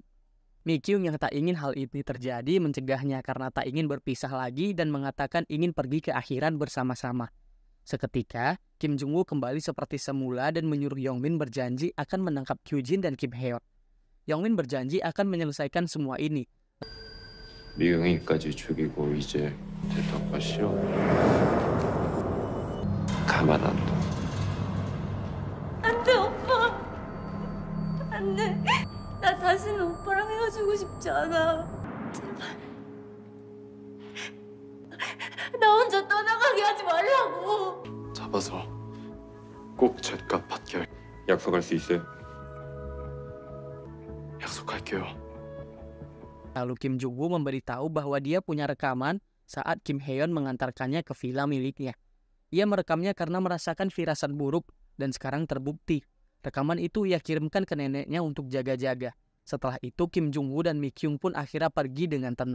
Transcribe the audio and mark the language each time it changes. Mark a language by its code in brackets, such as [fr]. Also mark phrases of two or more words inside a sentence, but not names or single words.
[id] Mi-kyung yang tak ingin hal ini terjadi mencegahnya karena tak ingin berpisah lagi dan mengatakan ingin pergi ke akhiran bersama-sama. Seketika, Kim Jung-woo kembali seperti semula dan menyuruh Yongmin berjanji akan menangkap Kyujin dan Kim Hae-yeon. Yongmin berjanji akan menyelesaikan semua ini. [ko] 미경이까지 죽이고 이제 대답과 싫어. 가만 안 둬. 안 돼, 오빠. 안 돼. 나 다시는 오빠랑 헤어지고 싶지 않아. 나 혼자 떠나가게 하지 말라고. 잡아서 꼭 죗값 받게 약속할 수 있어요? 약속할게요. [id] Lalu Kim Jung-woo memberitahu bahwa dia punya rekaman saat Kim Hae-yeon mengantarkannya ke villa miliknya. Ia merekamnya karena merasakan firasat buruk dan sekarang terbukti. Rekaman itu ia kirimkan ke neneknya untuk jaga-jaga. Setelah itu Kim Jung-woo dan Mi Kyung pun akhirnya pergi dengan tenang.